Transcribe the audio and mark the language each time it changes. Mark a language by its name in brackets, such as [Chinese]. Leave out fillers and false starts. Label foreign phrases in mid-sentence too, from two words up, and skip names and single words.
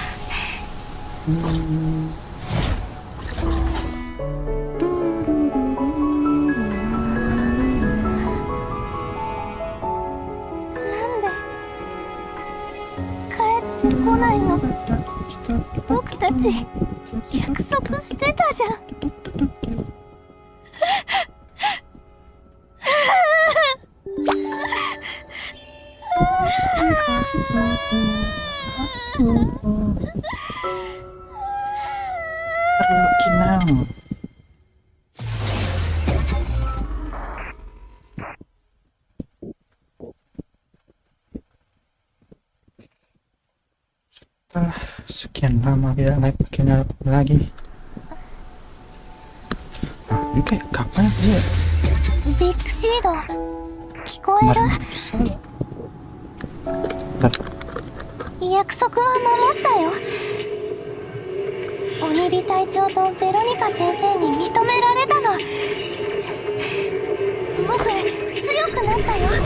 [Japanese] なんで帰ってこないの？僕たち約束してたじゃん。 Kinang. [Indonesian] Setelah sekian lama tidak [English] live channel [Indonesian] lagi. Ini kayak kapan ya? [Japanese] ビッグシード、聞こえる？約束は守ったよ。鬼火隊長とベロニカ先生に認められたの。僕、強くなったよ。